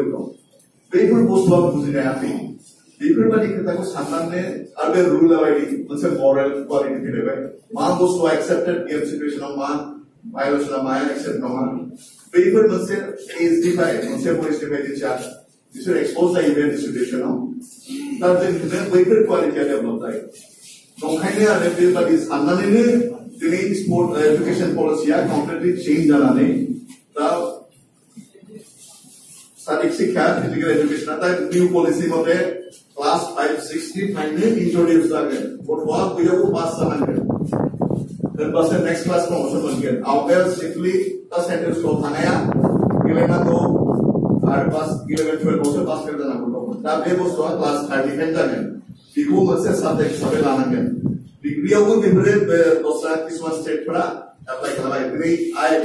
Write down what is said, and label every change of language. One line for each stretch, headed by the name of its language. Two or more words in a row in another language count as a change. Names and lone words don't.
Bodo: दं बेफोर बुस्थुआ बुजिनो हायाखै बेफोरबायदि खोथाखौ साननानै आरो बे रुल बायदि मोनसे मरेल क्वालिटि फैबाय मा बुस्थुआ
English: accepted game
Bodo: सिचुएशनाव मा भायलेसना माया एक्सेप्ट नङा बेफोर मोनसे एजनिफ्राय मोनसे बयसनिफ्राय दिन्थिया बिसोर एक्सपोज जायो बे सिचुएशनाव दा जों बैफोर क्वालिटिया डेभलप जायो नंखायनो आरो बेबायदि साननानैनो दिनै स्पर्ट
English: education policy completely change
Bodo: जानानै दा
Hindi: शारीरिक शिक्षा
English: physical education
Bodo: दा
English: new policy
Bodo: मथे क्लास 5-6 निफ्रायनो इन्ट्रोड्यूस जागोन गथ'आ बैयावबो पास जानांगोन होनबासो
English: next class promotion
Bodo: मोनगोन आवगायाव सिम्पलि दा सेन्टेन्सखौ थानाया गेलेनांगौ आरो क्लास 11-12 आवसो पास जानांगौ दंमोन दा बे बुस्थुआ क्लास 30 जागोन बेखौ मोनसे साबजेक्ट हिसाबै लानांगोन डिग्रियावबो बेफोरो दस्रा किसुमान स्टेटफोरा एप्लाइ खालामबाय दिनै IIT